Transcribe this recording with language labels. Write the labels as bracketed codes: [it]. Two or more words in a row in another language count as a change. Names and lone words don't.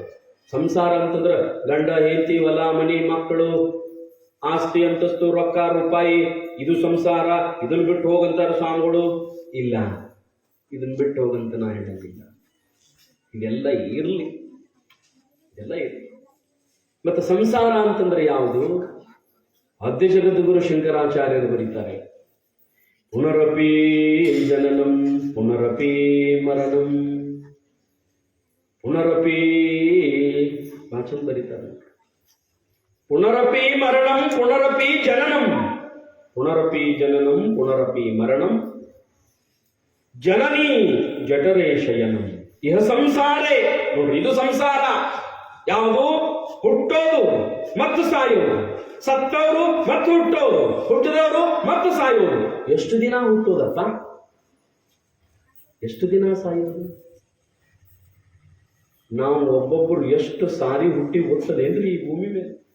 [kn] ಸಂಸಾರ ಅಂತಂದ್ರ ಗಂಡ ಹೆಂಡತಿ ಹೊಲ ಮನಿ ಮಕ್ಕಳು ಆಸ್ತಿ ಅಂತಸ್ತು ರೊಕ್ಕ ರೂಪಾಯಿ, ಇದು ಸಂಸಾರ. ಇದನ್ನ ಬಿಟ್ಟು ಹೋಗಂತಾರ ಸ್ವಾಮಿಗಳು. ಇಲ್ಲ, ಇದನ್ನ ಬಿಟ್ಟು ಹೋಗಂತ ನಾ ಹೇಳಂಗಿಲ್ಲ. ಇದೆಲ್ಲ ಇರ್ಲಿ, ಇದೆಲ್ಲ ಇರ್ಲಿ. ಮತ್ತೆ ಸಂಸಾರ ಅಂತಂದ್ರೆ ಯಾವುದು? ಆದ್ಯ ಜಗದ್ಗುರು ಶಂಕರಾಚಾರ್ಯರು ಬರೀತಾರೆ, [sa] ಪುನರಪಿ ಜನನಂ ಪುನರಪಿ ಮರಣಂ, ಪುನರಪಿ ವಾಚನ ಬರೀತಾರೆ, ಪುನರಪಿ ಮರಣಂ ಪುನರಪಿ ಜನನಂ, ಪುನರಪಿ ಜನನಂ ಪುನರಪಿ ಮರಣಂ, ಜನನಿ ಜಠರೇ ಶಯನಂ. ಇಹ ಸಂಸಾರೇ. [kn] ನೋಡ್ರಿ, ಇದು ಸಂಸಾರ. ಯಾವುದು? ಹುಟ್ಟೋದು ಮತ್ತು ಸಾಯೋದು, ಸತ್ತವರು ಮತ್ತು ಹುಟ್ಟೋರು, ಹುಟ್ಟಿದವರು ಮತ್ತು ಸಾಯೋದು. ಎಷ್ಟು ದಿನ ಹುಟ್ಟೋದಪ್ಪ, ಎಷ್ಟು ದಿನ ಸಾಯೋದು? ನಾವು ಒಬ್ಬೊಬ್ಬರು ಎಷ್ಟು ಸಾರಿ ಹುಟ್ಟಿ ಹುಟ್ಟದೇನ್ರಿ ಈ ಭೂಮಿ ಮೇಲೆ?